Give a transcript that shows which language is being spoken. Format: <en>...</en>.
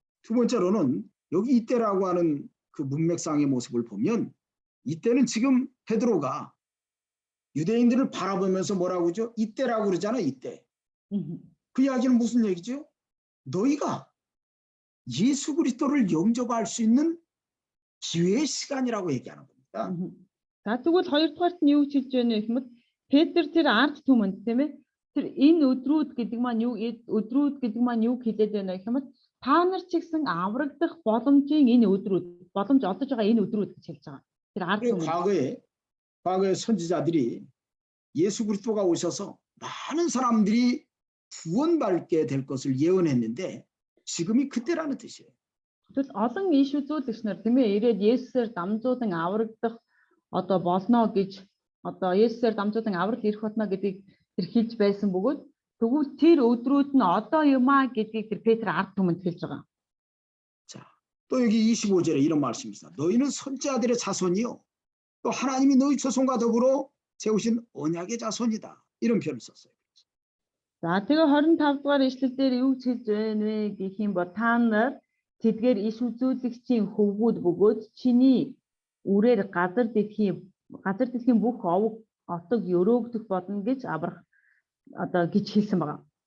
<ko>두 번째로는 여기 이때라고 하는 그 문맥상의 모습을 보면 이때는 지금 베드로가 유대인들을 바라보면서 뭐라고 하죠? 이때라고 그러잖아. 이때. 그 이야기는 무슨 얘기죠? 너희가 예수 그리스도를 영접할 수 있는 기회의 시간이라고 얘기하는 겁니다.</ko> <mn>За тэгвэл хоёрдугаарт нь юу хэлж байна вэ гэвэл Петр тэр ард түмэнд тийм ээ тэр энэ өдрүүд гэдэг маань юу хэлээд байна вэ гэвэл та нар ч гэсэн аврагдах боломжийн энэ өдрүүд боломж олдож байгаа энэ өдрүүд гэж хэлж байгаа. Тэр ард түмэнд</mn> <ko>과거의 선지자들이 예수 그리스도가 오셔서 많은 사람들이 구원받게 될 것을 예언했는데 지금이 그때라는 뜻이에요.</ko> <mn>Тэгвэл олон иш үзүүлэгч нар тийм ээ ирээд Есүсээр дамжуулан аврагдах одоо болно гэж одоо Есүсээр дамжуулан аврал ирэх болно гэдгийг тэр хэлж байсан бөгөөд тэгвэл тэр өдрүүд нь одоо юм а гэдгийг тэр Петр ард түмэнд хэлж байгаа.</mn> <ko>자, 또 여기 25절에 이런 말씀이 있습니다. 너희는 선지자들의 자손이요 또 하나님이 너희 조상과 더불어 세우신 언약의 자손이다. 이런 표현을 썼어요.</ko> <mn>За тэгээ 25 дугаар ишлэл дээр юу хэлж байна вэ гэх юм бол та нар тэдгээр иш үзүүлэгчийн хөвгүүд бөгөөд чиний үрээр газар дэлхийн бүх овог отог өрөөгдөх болно гэж аврах одоо гэж хэлсэн байгаа.</mn>